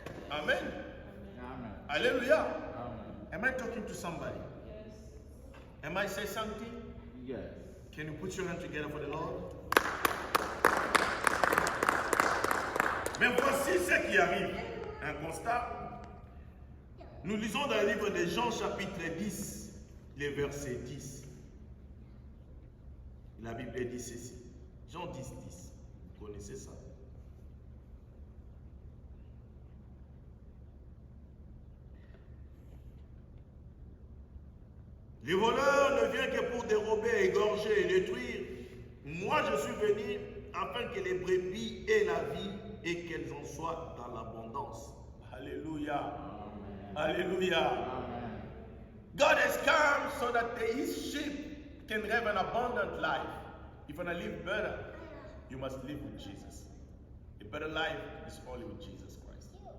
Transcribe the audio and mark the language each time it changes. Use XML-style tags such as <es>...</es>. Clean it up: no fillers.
<en>Amen. Amen. Alléluia. Amen. Am I talking to somebody? Yes. Am I saying something? Yes. Can you put your hand together for the Lord?</en> <fr>Mais voici ce qui arrive. Un constat. Nous lisons dans le livre de Jean chapitre 10, le verset 10. La Bible dit ceci. Jean 10, 10. Vous connaissez ça? Le voleur ne vient que pour dérober, égorger et détruire. Moi, je suis venu afin que les brebis aient la vie et qu'elles en soient dans l'abondance. Alléluia. Alléluia. Amen.</fr> <en>God has come so that his sheep can have an abundant life. If you want to live better, you must live with Jesus. A better life is only with Jesus Christ.</en>